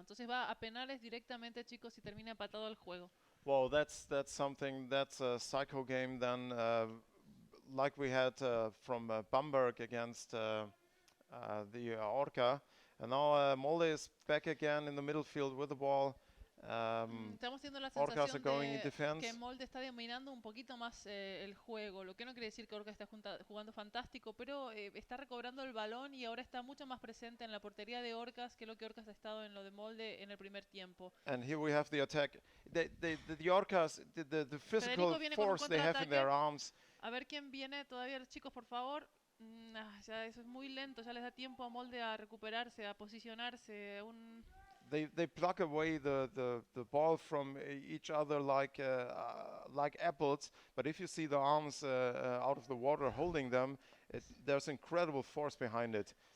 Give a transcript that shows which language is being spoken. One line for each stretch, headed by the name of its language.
Spanish: Entonces va a penales directamente, chicos, y termina empatado el juego.
English: Well, that's something. That's a psycho game then, like we had from Bamberg against the Orca. And now Molde is back again in the middle field with the ball.
Spanish: Estamos teniendo la
English: Orcas are going in
Spanish: sensación de
English: defense.
Spanish: que Molde está dominando un poquito más el juego, lo que no quiere decir que Orca está jugando fantástico, pero está recobrando el balón y ahora está mucho más presente en la portería de Orcas que lo que Orcas ha estado en lo de Molde en el primer tiempo.
English: And here we have the attack. The Orcas, the physical force they have in their arms.
Spanish: A ver quién viene todavía, los chicos, por favor. Ya eso es muy lento, ya les da tiempo a Molde a recuperarse, a posicionarse.
English: They pluck away the ball from each other like apples, but if you see the arms out of the water holding them, there's incredible force behind it.